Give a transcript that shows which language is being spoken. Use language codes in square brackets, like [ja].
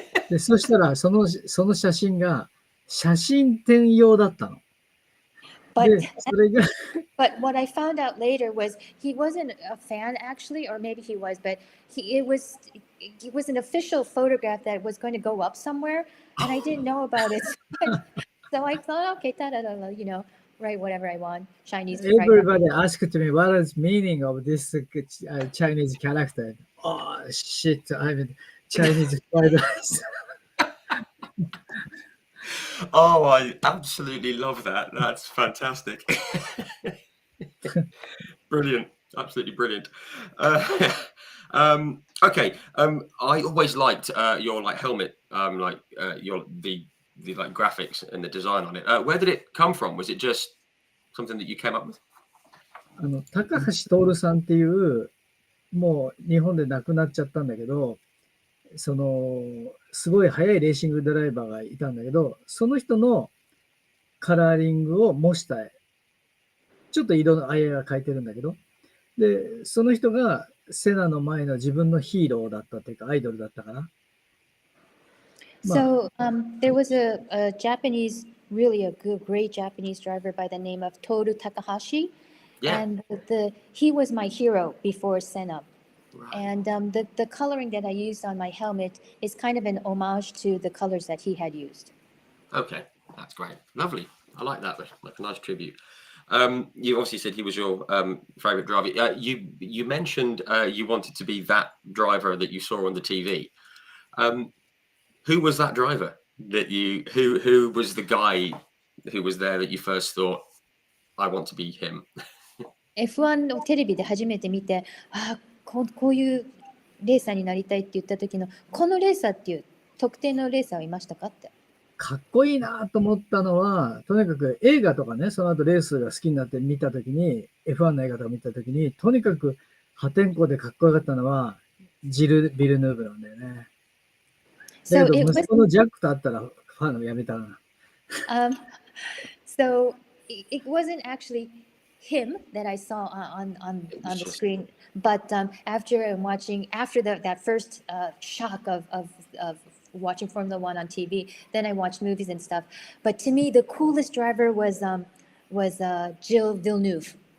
[ja] で、そしたら、その写真が写真展用だったの。 [en] But what I found out later was he wasn't a fan actually, or maybe he was, but it was an official photograph that was going to go up somewhere, and I didn't know about it. So I thought, okay, you know, write whatever I want. Chinese. Everybody asked me what is meaning of this Chinese character. Oh shit! I mean Chinese fried rice. Oh, I absolutely love that. That's fantastic. Brilliant. Absolutely brilliant. Okay. I always liked your helmet, your the graphics and the design on it. Where did it come from? Was it just something that you came up with? [ja] 高橋徹さんっていう、もう日本で亡くなっちゃったんだけど、すごい速いレーシングドライバーがいたんだけど、その人のカラーリングを模したちょっと色のあやが変えてるんだけど、で、その人がセナの前の自分のヒーローだったというか、アイドルだったかな。まあ、 [en] So there was a Japanese, really a good, great Japanese driver by the name of Toru Takahashi, Yeah. and he was my hero before Senna. Right. And the coloring that I used on my helmet is kind of an homage to the colors that he had used. Okay, that's great. Lovely. I like that. Like a nice tribute. You obviously said he was your favorite driver. You mentioned you wanted to be that driver that you saw on the TV. Who was that driver that who was the guy who was there that you first thought, I want to be him? [ja] F1 をテレビで初めて見て、こういうレーサーになりたいって言った時の、このレーサーっていう特定のレーサーはいましたかって。かっこいいなと思ったのは、とにかく映画とかね、その後レースが好きになって見たときに、F1 の映画とか見たときに、とにかく破天荒でかっこよかったのは、ビルヌーブなんだよね。だ [en] So [ja] け [en] it was [ja] 息子のジャックと会ったらファンをやめたな。 [en] so it wasn't actually him that I saw on the screen, but after that first shock of watching Formula One on TV, then I watched movies and stuff. But to me, the coolest driver was Gilles Villeneuve.